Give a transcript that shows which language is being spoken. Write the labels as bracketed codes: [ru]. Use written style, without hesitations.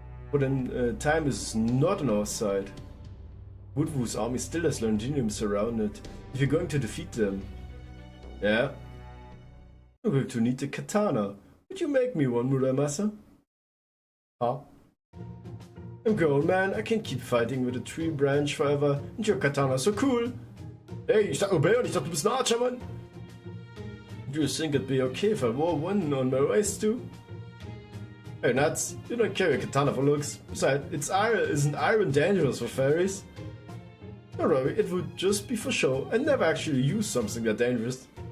[en] But then time is not on our side. Woodwoo's army still has Londinium surrounded. If you're going to defeat them, yeah, we're going to need the katana. Would you make me one, Muramasa? Huh? I'm grown, man. I can't keep fighting with a tree branch forever. And your katana's so cool. [de] Hey, ich sag nur Bär und ich dachte, du bist ein Archer, Mann. [en] Do you think it'd be okay if I wore one on my waist too? Hey, nuts. You don't carry a katana for looks. Besides, isn't iron dangerous for fairies? Don't worry, it would just be for show. I never actually use something that dangerous.